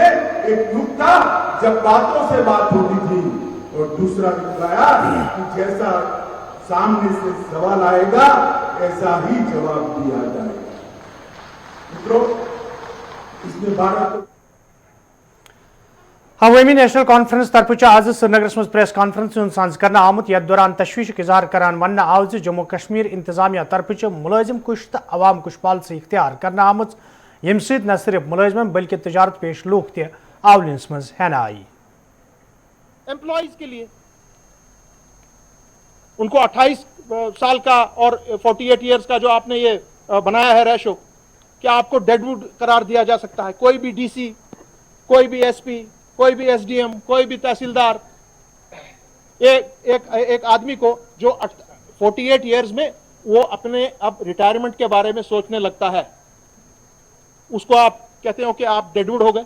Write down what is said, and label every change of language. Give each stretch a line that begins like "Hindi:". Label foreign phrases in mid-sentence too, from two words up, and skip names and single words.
Hindi: एक युग था जब बातों से बात होती थी और दूसरा युग आया कि जैसा सामने से सवाल आएगा ऐसा ही जवाब दिया जाएगा। मित्रों, इसमें भारत
Kashmiri: अवामी नेशनल कॉन्फ्रेंस तरफ आज श्रीनगर मज
English: press conference
Kashmiri: साज कर आमुत यथ दौरान तशवीश इजहार करान वन आव जम्मू कश्मीर इंतजामिया तरफ मुलाजिम कुश तो अवाम कुश पॉलिसी इख्तियार करना आमुत यम सत न सिर्फ मुलाजिमन बल्कि तजारत पेश लूक ते आवलिन मज हेना आई।
Hindi: एम्प्लॉइज के लिए उनको 28 साल का और 48 इयर्स का जो आपने ये बनाया है रेशो, क्या आपको डेडवुड करार दिया जा सकता है? कोई भी डीसी, कोई भी एसपी, कोई भी एसडीएम, कोई भी तहसीलदार, एक आदमी को जो 48 इयर्स में वो अपने अब रिटायरमेंट के बारे में सोचने लगता है, उसको आप कहते हो कि आप डेडवुड हो गए।